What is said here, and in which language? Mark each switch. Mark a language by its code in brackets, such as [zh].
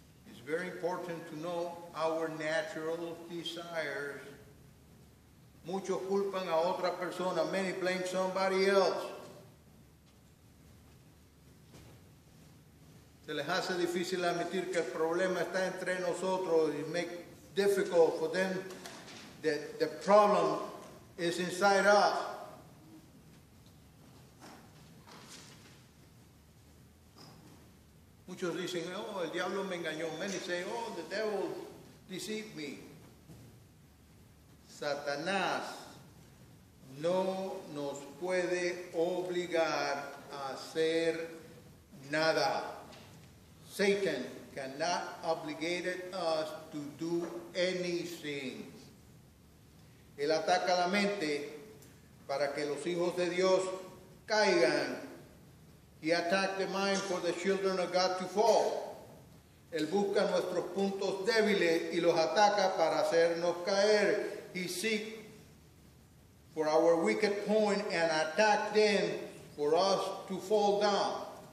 [en] It's very important to know our natural desires. [es] Muchos culpan a otra persona. [en] Many blame somebody else. [es] Se les hace difícil admitir que el problema está entre nosotros. [en] It makes it difficult for them that the problem is inside us. [es] Muchos dicen, oh, el diablo me engañó. [en] Many say, oh, the devil deceived me. [es] Satanás no nos puede obligar a hacer nada. [en] Satan cannot obligate us to do anything. [es] Él ataca la mente para que los hijos de Dios caigan. [en] He attacked the mind for the children of God to fall. [es] Él busca nuestros puntos débiles y los ataca para hacernos caer. [en] He seeks for our weak point and attack them for us to fall down.